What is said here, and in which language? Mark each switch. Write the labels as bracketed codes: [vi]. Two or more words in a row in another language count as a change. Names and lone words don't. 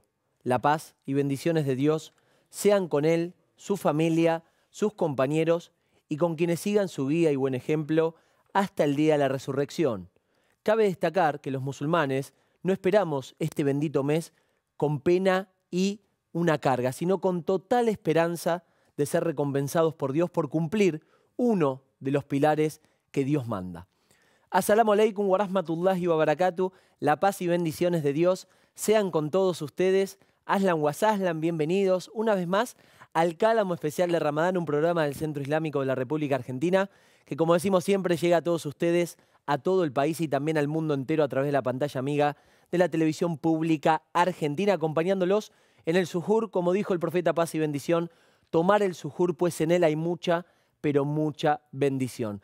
[es] La paz y bendiciones de Dios sean con él, su familia, sus compañeros y con quienes sigan su guía y buen ejemplo hasta el día de la resurrección. Cabe destacar que los musulmanes no esperamos este bendito mes con pena y una carga, sino con total esperanza de ser recompensados por Dios por cumplir uno de los pilares que Dios manda. [ar] السلام عليكم ورحمة الله وبركاته. [es] La paz y bendiciones de Dios sean con todos ustedes. [ar] أهلا وسهلا, [es] bienvenidos una vez más al Cálamo Especial de Ramadán, un programa del Centro Islámico de la República Argentina, que como decimos siempre llega a todos ustedes, a todo el país y también al mundo entero a través de la pantalla amiga de la televisión pública argentina, acompañándolos en el suhur, como dijo el profeta paz y bendición, tomar el suhur, pues en él hay mucha, pero mucha bendición.